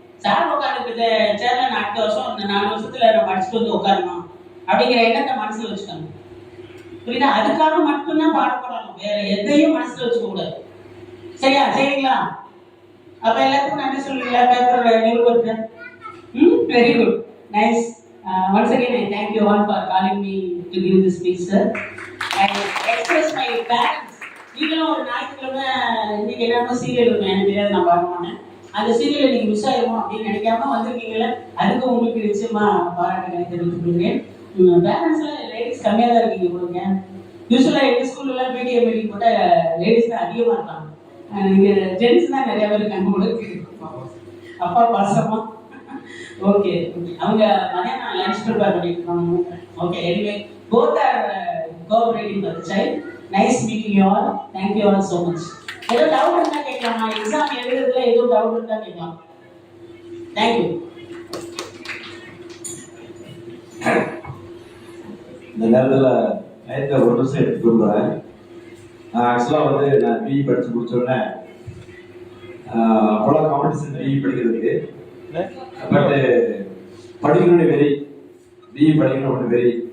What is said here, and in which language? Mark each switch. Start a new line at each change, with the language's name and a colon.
Tamil: Sir உட்காந்து சேர்ல நான் அடுத்த வருஷம் இந்த 4 வருஷத்துல நான் படிச்சுட்டு வந்து உட்காரணும் அப்படிங்கிற எண்ணத்தை மனசுல வச்சுக்கணும். புரியுதா? அதுக்காக மட்டும்தான் பாடுபடணும். வேற எதையும் மனசுல வச்சுக்க கூடாது. சரியா? சரிங்களா? அப்ப எல்லாத்துக்கும் நன்றி சொல்லுவீங்களா? Paper new
English: Very good, nice. Once again, I thank you all for calling me to give this speech, sir. I express my parents.
Tamil: நீங்களும் ஒரு ஞாயிற்றுக்கிழமை இன்னைக்கு எல்லாருமே சீரியல் இருக்கும், எனக்கு தெரியாது, நான் பார்க்க மாட்டேன். அந்த சீரியல் நீங்க மிஸ் ஆயிருமோ அப்படின்னு நினைக்காம வந்திருக்கீங்களே, அதுக்கு உங்களுக்கு நிச்சயமா பாராட்டுகளை தெரிவித்துக் கொள்கிறேன். பேரண்ட்ஸ்ல லேடிஸ் கம்மியா தான் இருக்கீங்க போடுங்க. யூஸ்வலா எங்க ஸ்கூல்ல எல்லாம் பிடிஎம் மீட்டிங் போட்ட லேடிஸ் தான் அதிகமா இருக்காங்க. இங்க ஜென்ஸ் தான் நிறைய பேர் இருக்காங்க உங்களுக்கு. அப்பா பாசமா ஓகே, அவங்க மதியானம் லஞ்ச் ப்ரிப்பேர் பண்ணிருக்காங்க.
English: Okay, anyway both are cooperating with the child. Nice meeting you all. Thank you all so much.
Tamil: ஏதோ டவுட் இருந்தா கேட்கலாமா? எக்ஸாம் எழுதுறதுல ஏதோ டவுட் இருந்தா கேட்கலாம்.
English: Thank you.
Tamil: இந்த நேரத்தில் நேரத்தை ஒரு நிமிஷம் எடுத்துட்டு போகிறேன். நான் ஆக்சுவலாக நான் பிஇ படித்து முடிச்சோடனே அப்போலாம் காம்படிஷன் பிஇ படிக்கிறதுக்கு, பட்டு படிக்கணும்னு வெறி, பிஇ படிக்கணும் ஒன்று வெறி.